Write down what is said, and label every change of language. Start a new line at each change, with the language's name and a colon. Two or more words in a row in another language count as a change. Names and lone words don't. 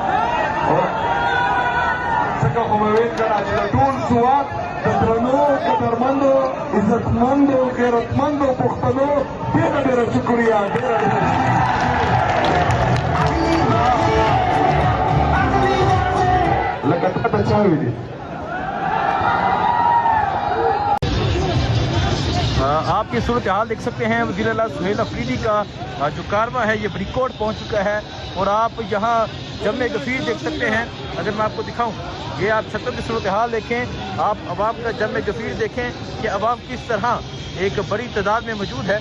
Pashto: ځکه خو مې ویل که نه چې د ټول سوات د درنو قدرمندو عزتمندو غیرتمندو پښتنو ډېره ډېره شکریه، ډېره ډېره لکه تا ته چا ویلي.
Urdu: آپ یہ صورت حال دیکھ سکتے ہیں. وزیر اعلیٰ سہیل افریدی کا جو کارواں ہے یہ بڑی کوٹ پہنچ چکا ہے اور آپ یہاں جم غفیر دیکھ سکتے ہیں. اگر میں آپ کو دکھاؤں، یہ آپ چھتوں کی صورت حال دیکھیں، آپ عوام کا جم غفیر دیکھیں کہ عوام کس طرح ایک بڑی تعداد میں موجود ہے.